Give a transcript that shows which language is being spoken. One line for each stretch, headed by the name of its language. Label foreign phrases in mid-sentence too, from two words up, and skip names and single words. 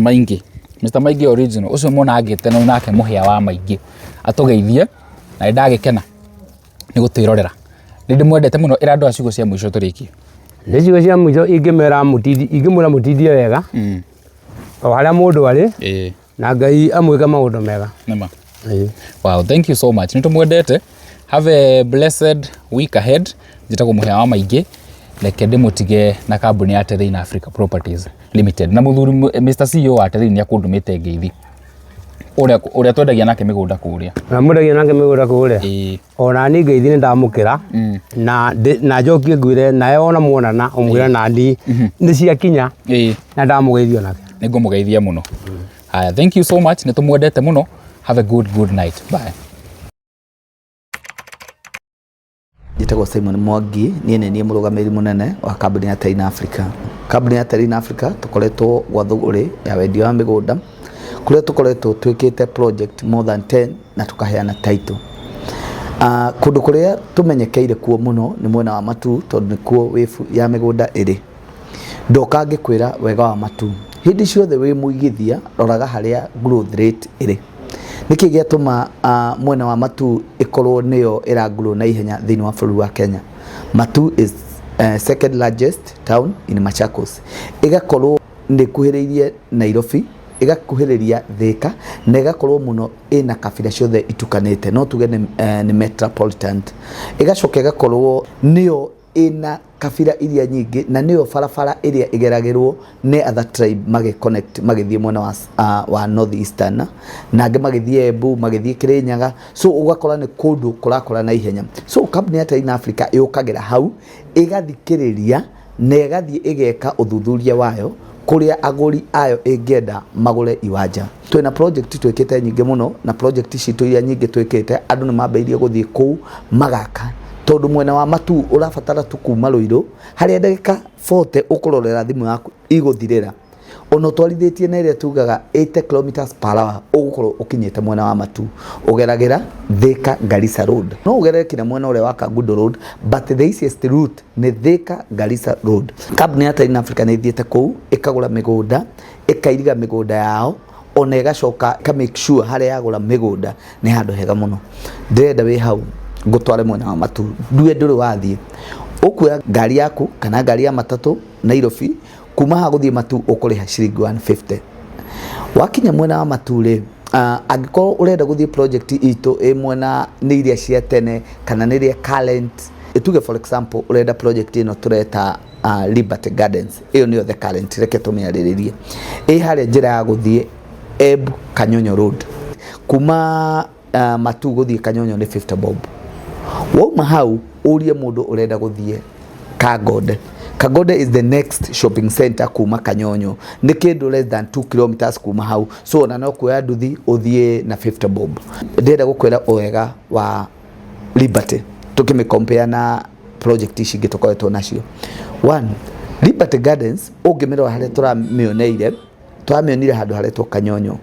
Kikuyu: Maingĩ original ũcio mwana agĩte na nake mũhĩa wa Maingĩ atũgeithie na ndagĩkena nĩ gũtwĩrorera nĩ ndĩmwendete mũno ĩra andũ a ciugo cia mũico tũrĩkie nĩ ciugo cia mũico ingĩmwĩra mũtithie wega o harĩa mũndũ arĩ na Ngai amwĩke maũndũ mega nĩma
English: wow thank you so much
Kikuyu: nĩ tũmwendete
English: have a blessed week ahead
Kikuyu: njĩtagwo mũhĩa wa Maingĩ reke ndĩmũtige na kambuni ya Terrain Africa Properties Limited na mũthuri Mr. CEO wa Terrain nĩ akũndũmĩte ngeithi ũrĩa twendagia nake mĩgũnda kũrĩa na mũndagia nake mĩgũnda kũrĩa ona niĩ ngeithi nĩ ndamũkĩra na njokie ngwĩre nawe ona muonana ũmwĩre nani nĩ ciakinya na ndamũgeithio nake nĩ ngũmũgeithia mũno haya
English: thank you so much
Kikuyu: nĩ tũmwendete mũno
English: have a good night bye
Kikuyu: Njĩtagwo Simon Mwangi niĩ mũrũgamĩrĩri mũnene wa kambuni ya Terrain Africa. Kambuni ya Terrain Africa tũkoretwo gwa thũgũrĩ ya wendia wa mĩgũnda kũrĩa tũkoretwo twĩkĩte
English: project more than 10
Kikuyu: na tũkaheana title. Kũndũ kũrĩa tũmenyekeire kuo mũno nĩ mwena wa Matu tondũ nĩkuo wĩbu ya mĩgũnda ĩrĩ. Ndoka ngĩkwĩra wega wa Matu. Hĩndĩ ciothe wĩ mũigithia roraga harĩa
English: growth rate
Kikuyu: ĩrĩ. Nĩkĩ gĩatũma mwena wa Matu ĩkorwo nĩyo ĩragrow na ihenya thĩinĩ wa bũrũri wa Kenya.
English: Matu is second largest town in Machakos.
Kikuyu: Ĩgakorwo nĩ kuhĩrĩirie Nairobi, ĩgakuhĩrĩria Thika na ĩgakorwo mũno ĩna kabira ciothe itukanĩte no tuge nĩ metropolitan. Ĩgacoka ĩgakorwo nĩyo ina kabira iria nyingĩ na nĩyo barabara iria igeragĩrwo nĩ
English: other tribe connect
Kikuyu: magĩthiĩ mwena wa North Eastern na angĩ magĩthiĩ Embu magĩthiĩ Kirinyaga so ugakora nĩ kũndũ kũrakora na ihenya so kambuni ya Terrain Africa yũkagĩra hau ĩgathikĩrĩria na ĩgathiĩ ĩgeka ũthuthuria wayo kũrĩa agũri ayo ĩngĩenda magũre iwanja. Twĩna project twĩkĩte nyingĩ mũno na project citũ iria nyingĩ twĩkĩte andũ nĩ mambĩrĩirie gũthiĩ kũu magaka tondũ mwena wa Matu ũrabatara tu kuma Ruiru harĩa ndagĩka 40 ũkũrorera thimũ yaku igũthirĩra ono twarithĩtie na ĩrĩa tugaga 80 km/h ũgũkorwo ũkinyĩte mwena wa Matu ũgeragĩra Thika Garissa Road no ũgerere kinya mwena ũrĩa wa Kangundo Road
English: but the easiest route
Kikuyu: nĩ Thika Garissa Road. Kambuni ya Terrain Africa nĩ ithiĩte kũu ĩkagũra mĩgũnda ĩkairiga mĩgũnda yao ona ĩgacoka ĩka
English: make sure
Kikuyu: harĩa yagũra mĩgũnda nĩ handũ hega mũno. Ndĩrenda wĩ hau ngũtware mwena wa Matu ndũrĩ wathiĩ ũkuoya ngari yaku kana ngari ya matatũ Nairobi kuma haguthie matu ukuriha ciringi 150 wakinya mwena wa matu ri angikorwo urenda guthie project itu mwena ni iria cia tene kana ni iria current ituge
English: for example
Kikuyu: urenda project ino tureta Liberty Gardens iyo niyo
English: the current
Kikuyu: reke tumiariririe haria njira ya guthie Embu Kanyonyo Road kuma matu guthie Kanyonyo ni 50 bob wauma hau urie mundu urenda guthie Kagode.
English: Kagode is the next shopping center
Kikuyu: kuma Kanyonyo ni kindu
English: less than 2 kilometers
Kikuyu: kuma hau so na no kuya nduthi uthie na 50 bob ndenda gukwira wega wa Liberty tukime compare na project ici ngitokoretwo nacio. One, Liberty Gardens ungimirwa haria turamioneire handu haretwo Kanyonyo.